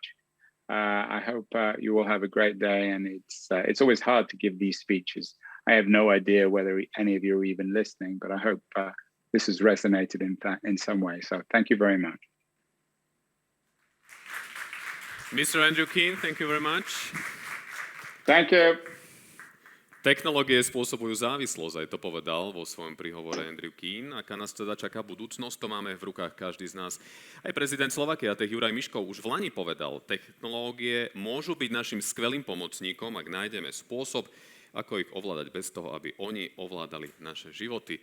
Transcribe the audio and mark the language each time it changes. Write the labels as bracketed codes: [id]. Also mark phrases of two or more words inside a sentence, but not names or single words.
[en] I hope you will have a great day. And it's always hard to give these speeches. I have no idea whether any of you are even listening, but I hope this has resonated in some way. So thank you very much. Mr. Andrew Keen, thank you very much. Thank you. [sk] Technológie spôsobujú závislosť, aj to povedal vo svojom príhovore Andrew Keen. Aká nás teda čaká budúcnosť, to máme v rukách každý z nás. Aj prezident Slovakia, Juraj Miškov, už v lani povedal, technológie môžu byť našim skvelým pomocníkom, ak nájdeme spôsob, ako ich ovládať bez toho, aby oni ovládali naše životy.